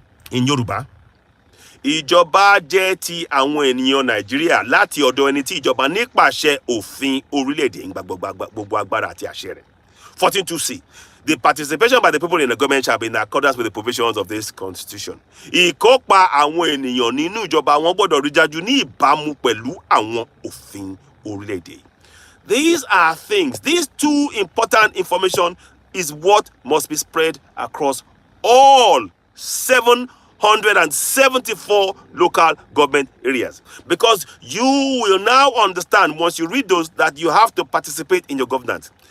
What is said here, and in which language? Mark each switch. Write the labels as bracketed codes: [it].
[en] In Yoruba, [yo] ìjọba jẹ́ ti àwọn ènìyàn Nàìjíríà láti ọ̀dọ̀ ẹni tí ìjọba nípasẹ̀ òfin orílẹ̀-èdè ń gba gbogbo agbára àti àṣẹ rẹ̀. 14(2)(c). [en] The participation by the people in the government shall be in accordance with the provisions of this constitution. [yo] Ìkópa àwọn ènìyàn nínú ìjọba wọn gbọ́dọ̀ rí dájú ní ìbámu pẹ̀lú àwọn òfin orílẹ̀-èdè. [en] These are things, these two important information is what must be spread across all 774 local government areas. Because you will now understand, once you read those, that you have to participate in your governance.